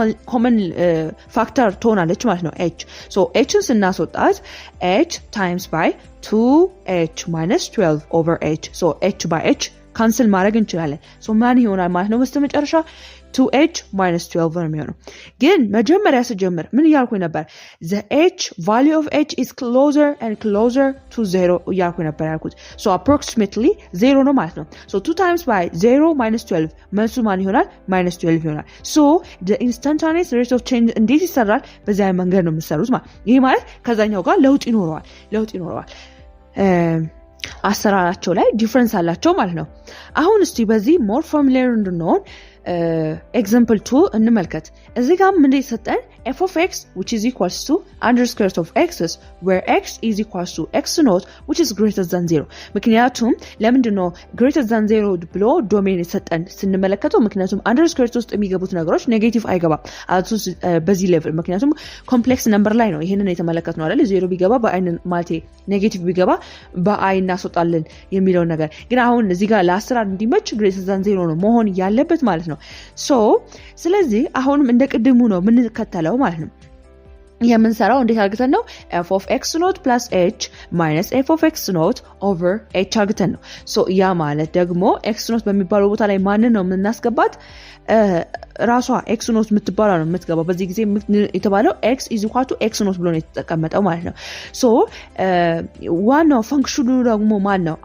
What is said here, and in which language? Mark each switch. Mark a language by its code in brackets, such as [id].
[am] ኮመን ፋክተር ትሆናለች ማለት ነው h። ሶ hን ስናስወጣት [en] h times by 2h minus 12 over h [am] ሶ h by h ካንስል ማድረግ እንችላለን። ሶ ማን ይሆናል ማለት ነው? በስተመጨረሻ 2h minus 12 ነው የሚሆነው። ግን መጀመሪያ ስጀምር ምን እያልኩኝ ነበር? [en] the h value of h is closer and closer to 0 [am] እያልኩኝ ነበር ያልኩት። [en] so approximately 0 ነው ማለት ነው። so 2 times by 0 minus 12 [am] መልሱ ማን ይሆናል? [en] minus 12 ይሆናል። so the instantaneous rate of change [am] እንዴት ይሰራል? በዚያ መንገድ ነው የምትሰሩት ማለት። ይሄ ማለት ከዛኛው ጋር ለውጥ ይኖረዋል። አሰራራቸው ላይ ዲፈረንስ አላቸው ማለት ነው። አሁን እስቲ በዚህ ሞር ፋሚሊየር እንድንሆን ኤግዛምፕል 2 እንመልከት። እዚህ ጋር ምን ይሰጠን? [en] f of x which is equals to under square root of x where x is equals to x naught which is greater than 0። [am] ምክንያቱም ለምንድን ነው greater than 0 ብሎ ዶሜን [en] ይሰጠን ስንመለከተው? [am] ምክንያቱም under square root ውስጥ የሚገቡት ነገሮች ኔጌቲቭ አይገባም አልሶ በዚህ ሌቭል። ምክንያቱም ኮምፕሌክስ ነምበር ላይ ነው ይሄንን የተመለከትነው አይደል? 0 ቢገባ በአይ ማለት ኔጌቲቭ ቢገባ በአይ እናስወጣለን የሚለው ነገር። ግን አሁን እዚህ ጋር ለአሰራር እንዲመች greater than 0 ነው መሆን ያለበት ማለት ነው። ሶ ስለዚህ አሁንም እንደ ቅድሙ ነው የምንከተለው ማለት ነው። የምንሰራው እንዴት አድርገን ነው? [en] f of x naught plus h minus f of x naught over h [am] አድርገን ነው። ሶ ያ ማለት ደግሞ x naught በሚባለው ቦታ ላይ ማንን ነው የምናስገባት? ራሷ x naught የምትባለው ነው የምትገባው። በዚህ ጊዜ የተባለው [en] x is equal to x naught [am] ብሎ ነው የተቀመጠው ማለት ነው። ሶ ዋናው ፈንክሽኑ ደግሞ ማን ነው?